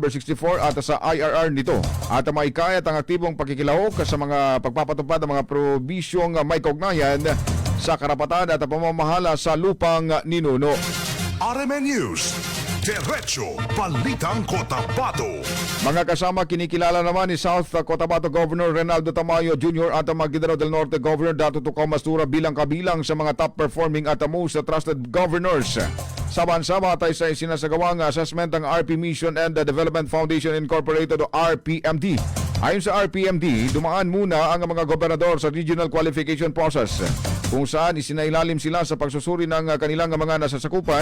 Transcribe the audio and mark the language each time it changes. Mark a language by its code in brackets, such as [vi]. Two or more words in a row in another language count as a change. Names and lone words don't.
[tl] 64 at sa IRR nito at maikayat ang aktibong pakikilahok sa mga pagpapatupad ng mga probisyong may kaugnayan sa karapatan at pamamahala sa lupang ninuno. RMN News, Diretso Balitang Cotabato. Mga kasama, kinikilala naman ni South Cotabato Governor Renaldo Tamayo Jr. at Maguindanao del Norte Governor Dato Tuco Mastura bilang kabilang sa mga [en] top performing [tl] at [en] most trusted governors [tl] sa bansa batay sa sinasagawang assessment ng RP Mission and Development Foundation Incorporated o RPMD. Ayon sa RPMD, dumaan muna ang mga gobernador sa regional qualification process kung saan isinailalim sila sa pagsusuri ng kanilang mga nasasakupan.